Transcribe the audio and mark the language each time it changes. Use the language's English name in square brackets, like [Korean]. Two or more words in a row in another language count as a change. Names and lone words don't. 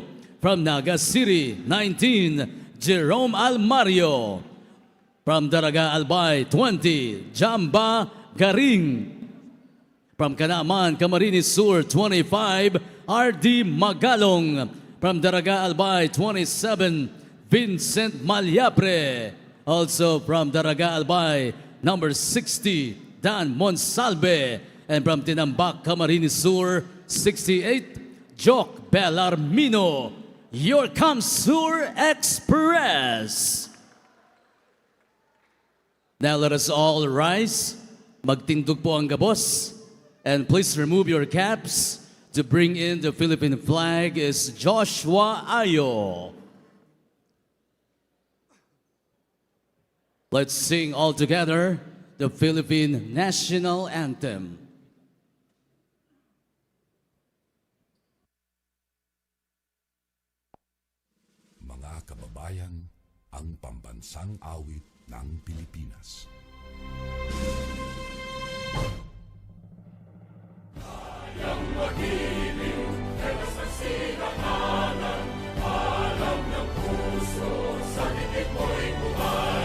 [English] From Naga City, 19, Jerome Almario. From Daraga Albay, 20, Jamba Garing. From Kanaman, Camarines Sur, 25, R.D. Magalong. From Daraga Albay, 27, Vincent Malyapre. Also from Daraga Albay, number 60, Dan Monsalve. And from Tinambak, Camarines Sur, 68, Jock Bellarmino. Your Kamsur Express. Now let us all rise. [Bikol] Magtindog po ang gabos. [English] And please remove your caps. To bring in the Philippine flag is Joshua Ayo. Let's sing all together the Philippine National Anthem. [Filipino] Mga kababayan, ang pambansang awit ng Pilipinas. Kayang magiliw, tewas ang sinakanan, alam ng puso, sa dikit mo'y buhay.